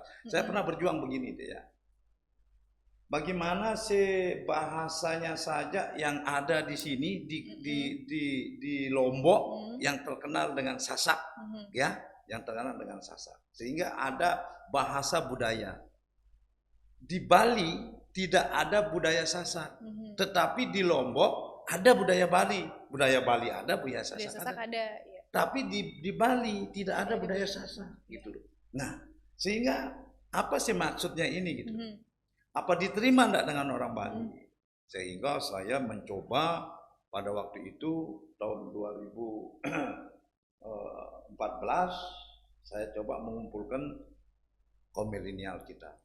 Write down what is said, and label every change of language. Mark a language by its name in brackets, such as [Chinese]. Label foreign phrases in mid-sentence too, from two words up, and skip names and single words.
[Indonesian] Saya pernah berjuang begini deh ya. Bagaimana sih bahasanya saja yang ada di sini di Lombok yang terkenal dengan Sasak, ya, yang terkenal dengan Sasak, sehingga ada bahasa budaya. Di Bali tidak ada budaya Sasak, tetapi di Lombok ada budaya Bali. Budaya Bali ada, budaya Sasak ada. Ya. Tapi di Bali tidak ada budaya Sasak, gitu loh. Nah, sehingga apa sih maksudnya ini gitu? Apa diterima enggak dengan orang Bali? Sehingga saya mencoba pada waktu itu tahun 2014 saya coba mengumpulkan kaum milenial kita.